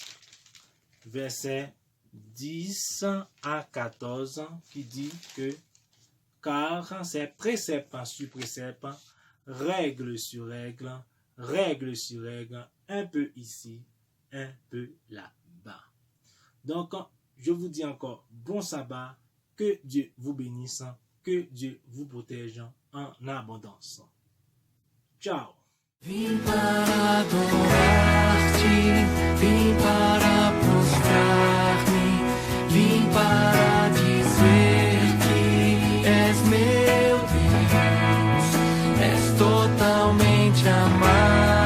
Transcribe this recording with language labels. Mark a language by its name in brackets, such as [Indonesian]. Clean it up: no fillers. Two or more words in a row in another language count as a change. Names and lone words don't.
[French] verset 10 à 14, qui dit que car c'est précepte sur précepte, règle sur règle, règle sur règle, un peu ici, un peu là-bas. Donc, je vous dis encore bon sabbat, que Dieu vous bénisse, que Dieu vous protège en abondance. Ciao. [Portuguese] Vim para adorar-te, vim para prostrar-me, vim para dizer que és meu Deus, és totalmente amado.